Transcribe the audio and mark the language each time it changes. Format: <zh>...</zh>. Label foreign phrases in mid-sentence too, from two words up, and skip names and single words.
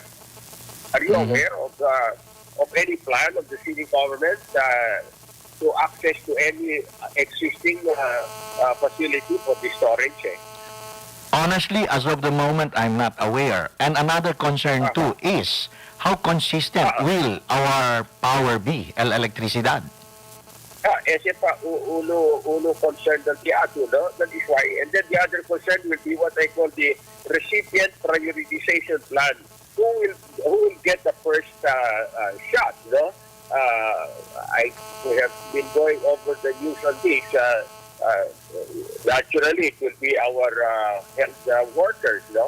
<en>Are you aware of any plan of the city government to access to any existing facility for the storage? Honestly, as of the moment, I'm not aware. And another concern too is how consistent will our power be, electricidad?</en> <cbk>Ese pa uno concern ng tiyato,</cbk> <en>no? That is why. And then the other concern will be what I call the recipient prioritization plan. Who will get the first shot, no? We have been going over the news on this. Naturally, it will be our health workers, no?</en>